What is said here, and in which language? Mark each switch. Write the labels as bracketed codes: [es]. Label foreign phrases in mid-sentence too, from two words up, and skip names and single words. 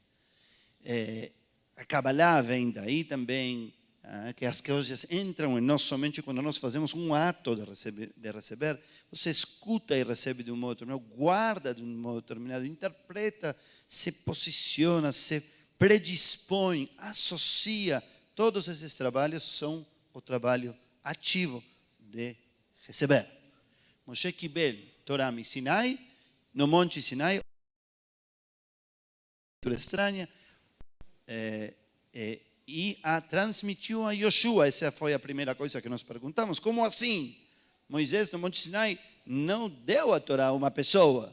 [pt] A Kabbalah vem daí também, que as coisas entram em nós somente quando nós fazemos um ato de receber. Você escuta e recebe de um modo determinado, guarda de um modo determinado, interpreta, se posiciona, se predispõe, associa. Todos esses trabalhos são o trabalho ativo de receber. [he] משה קיבל תורה מסיני, [pt] no Monte Sinai, estranha, e a transmitiu a Yoshua. Essa foi a primeira coisa que nós perguntamos. Como assim? Moisés no Monte Sinai não deu a Torá a uma pessoa.